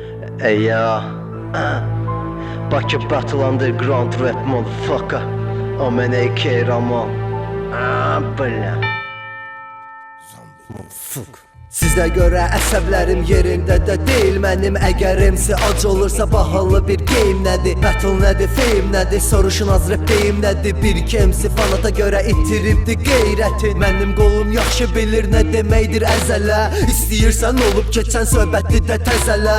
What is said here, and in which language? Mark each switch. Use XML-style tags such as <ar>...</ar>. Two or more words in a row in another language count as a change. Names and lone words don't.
<en>Yeah, Bakı Battle Underground Rap motherfucker. Amen AK Ramon. Bля.</en> <az>Sizə görə əsəblərim yerində də deyil mənim. Əgər MC acı olursa bahalı bir game nədir? Battle nədir, fame nədir? Soruşun az rap deyim nədir? Bir iki MC fanata görə itiribdi qeyrətin. Mənim qolum yaxşı bilir nə deməkdir əzələ. İstəyirsən olub keçən söhbəti də təzələ.</az>